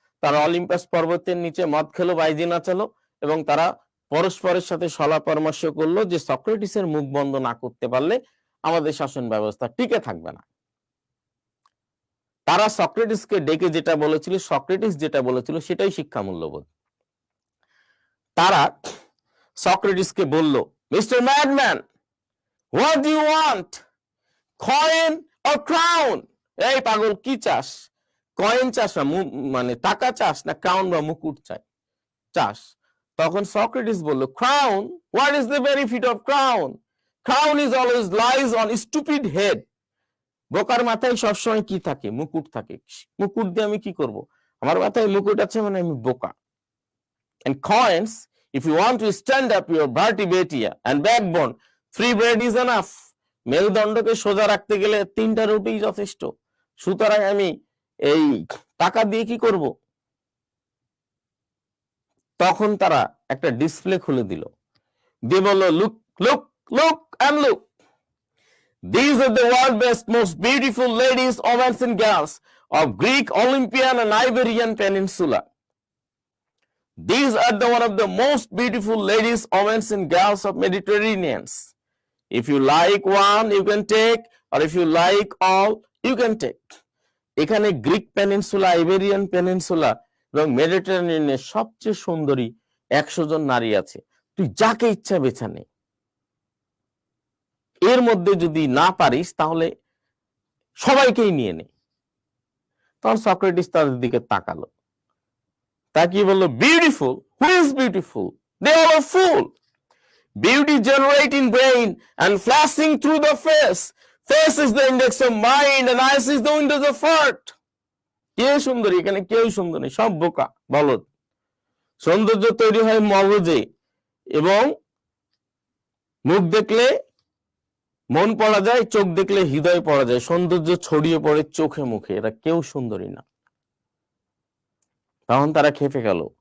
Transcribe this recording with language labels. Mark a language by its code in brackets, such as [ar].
[bn] তারা অলিম্পাস পর্বতের নিচে মদ খেলো, বাইজি নাচালো এবং তারা পরস্পরের সাথে সলা পরামর্শ করলো যে সক্রেটিসের মুখ বন্ধ না করতে পারলে আমাদের শাসন ব্যবস্থা টিকে থাকবে না। তারা সক্রেটিসকে ডেকে যেটা বলেছিল, সক্রেটিস যেটা বলেছিল সেটাই শিক্ষা মূল্যবোধ। তারা সক্রেটিসকে বলল, [en] Mister madman, what do you want, coin or crown? [bn] এই পাগল, কি চাস? কয়েন চাস না মানে টাকা চাস, না ক্রাউন বা মুকুট চাস? তখন সক্রেটিস বলল, crown? [en] what is the benefit of crown? Crown is always lies on stupid head. [bn] বোকার মাথায় সবসময় কি থাকে? মুকুট থাকে। মুকুট দিয়ে আমি কি করব? আমার মাথায় মুকুট আছে মানে আমি বোকা। [en] And coins, if you want to stand up your vertebrae and backbone, 3 bread is enough. [bn] মেরুদণ্ডকে সোজা রাখতে গেলে 3টা রুটি যথেষ্ট। সুতরাং আমি এই টাকা দিয়ে কি করব? তখন তারা একটা ডিসপ্লে খুলে দিল, দিয়ে বলল, [en] look, look, look and look. These are the world's best, most beautiful ladies, women and girls of Greek, Olympian and Iberian Peninsula. These are one of the most beautiful ladies, women and girls of Mediterraneans. If you like one, you can take, or if you like all, you can take. [bn] এখানে Greek peninsula, Iberian peninsula এবং মেডিটেরিয়ানের সবচেয়ে সুন্দরী 100 জন নারী আছে, তুই যাকে ইচ্ছা বেছে নে। এর মধ্যে যদি না পারিস তাহলে সবাইকেই নিয়ে নে। তখন সক্রেটিস তাদের দিকে তাকালো, তাকিয়ে বলল, beautiful? [en] Who is beautiful? They all are fool. Beauty generating brain and flashing through the face. Face is the index of mind and eyes is the windows of heart. [bn] কে সুন্দরী? এখানে কেউ সুন্দর নেই, সব বোকা, বলদ। সৌন্দর্য তৈরি হয় মগজে এবং মুখ দেখলে মন পড়া যায়, চোখ দেখলে হৃদয় পড়া যায়। সৌন্দর্য ছড়িয়ে পড়ে চোখে মুখে, এরা কেউ সুন্দরী না। তখন তারা খেপে গেল,